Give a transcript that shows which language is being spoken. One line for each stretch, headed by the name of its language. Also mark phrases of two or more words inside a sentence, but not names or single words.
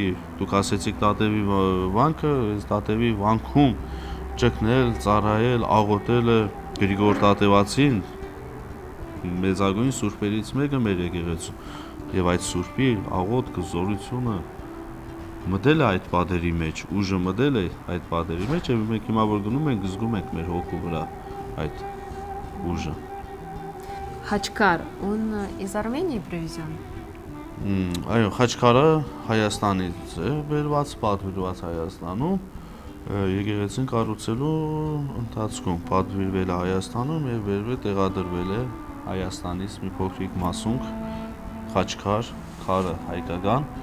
Armenian: դուք ասեցիք Տատևի վանքը, այս Տատևի վանքում ճգնել, ծառայել, աղոթել է Գրիգոր Տատևացին, մեծագույն սուրբերից մեկը մեր եկեղեցու, եւ այդ սուրբի աղոթքը, զորությունը մտել է այդ պատերի մեջ, ուժը մտել է այդ պատերի մեջ, եւ մենք հիմա որ գնում ենք, զգում ենք մեր հոգու վրա այդ ուժը։
Russian: Хачкар, он из Армении привезен?
Armenian: Այո, Խաչքարը Հայաստանից է բերված, պատվիրված Հայաստանում, եկեղեցին կառուցելու ընթացքում պատվիրվել է Հայաստանում եւ վերվել տեղադրվել է Հայաստանից մի փոքրիկ մասունք Խաչքար, քարը հայկական,